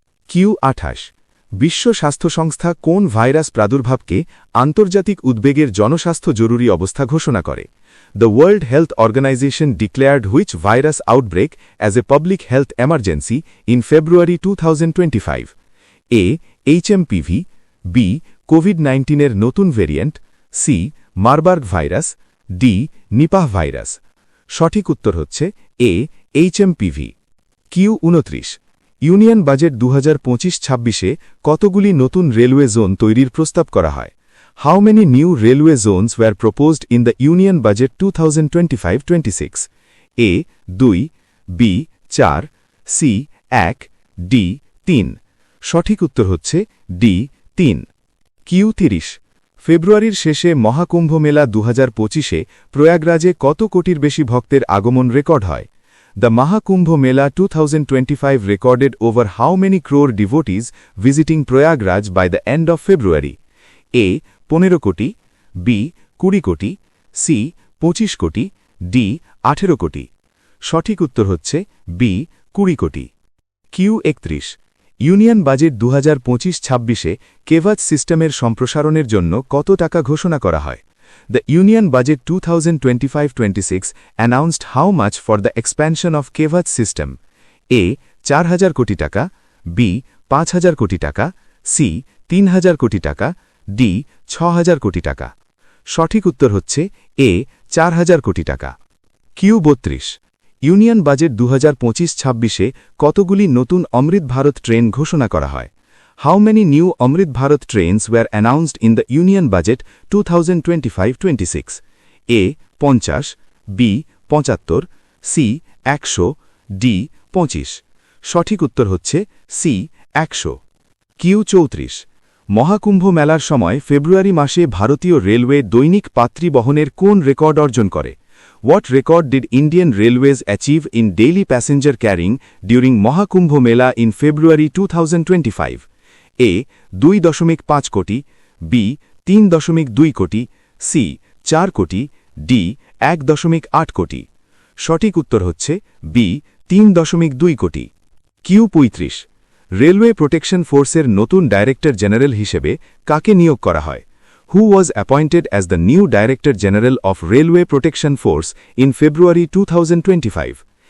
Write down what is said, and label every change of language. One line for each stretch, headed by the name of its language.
Bangla: Q28 বিশ্ব স্বাস্থ্য সংস্থা কোন ভাইরাস প্রাদুর্ভাবকে আন্তর্জাতিক উদ্বেগের জনস্বাস্থ্য জরুরি অবস্থা ঘোষণা করে?
English: The World Health Organization declared which virus outbreak as a public health emergency in February 2025? A. HMPV, B.
Bangla: COVID-19-এর নতুন variant, C. Marburg virus, D. Nipah virus. সঠিক উত্তর হচ্ছে A. HMPV। Q29 union budget 2025-26-এ কতগুলি নতুন রেলওয়ে জোন তৈরির প্রস্তাব করা হয়?
English: How many new railway zones were proposed in the Union Budget 2025-26? A. 2, B. 4, C. 1, D. 3।
Bangla: সঠিক উত্তর হচ্ছে D. 3। Q30 ফেব্রুয়ারির শেষে মহাকুম্ভ মেলা 2025-এ প্রয়াগরাজে কত কোটির বেশি ভক্তের আগমন রেকর্ড হয়?
English: The Mahakumbh Mela 2025 recorded over how many crore devotees visiting Prayagraj by the end of February?
Bangla: A. 15 কোটি, B. 20 কোটি, C. 25 কোটি, D. 18 কোটি। সঠিক উত্তর হচ্ছে B. 20 কোটি। Q31 ইউনিয়ন বাজেট 2025-26-এ কেভাচ সিস্টেমের সম্প্রসারণের জন্য কত টাকা ঘোষণা করা হয়?
English: The Union Budget 2025-26 announced how much for the expansion of Kevach system?
Bangla: A. 4,000 কোটি টাকা, B. 5,000 কোটি টাকা, C. 3,000 কোটি টাকা, D. 6,000 কোটি টাকা। সঠিক উত্তর হচ্ছে A. 4,000 কোটি টাকা। Q32 ইউনিয়ন বাজেট 2025-26-এ কতগুলি নতুন অমৃত ভারত ট্রেন ঘোষণা করা হয়?
English: How many new Amrit Bharat trains were announced in the Union Budget 2025-26? A. 50, B. 75, C. 100, D. 25।
Bangla: সঠিক উত্তর হচ্ছে সি 100। কিউ 34 মহাকুম্ভ মেলার সময় ফেব্রুয়ারি মাসে ভারতীয় রেলওয়ে দৈনিক পাত্রী বহনের কোন রেকর্ড অর্জন করে?
English: What record did Indian Railways achieve in daily passenger carrying during Mahakumbh Mela in February 2025?
Bangla: A. 2.5 কোটি, B. 3.2 কোটি, C. 4 কোটি, D. 1.8 কোটি। সঠিক উত্তর হচ্ছে B. 3.2 কোটি। কিউ 35 রেলওয়ে প্রোটেকশন ফোর্সের নতুন ডাইরেক্টর জেনারেল হিসেবে কাকে নিয়োগ করা হয়?
English: Who was appointed as the new Director General of Railway Protection Force in February 2025?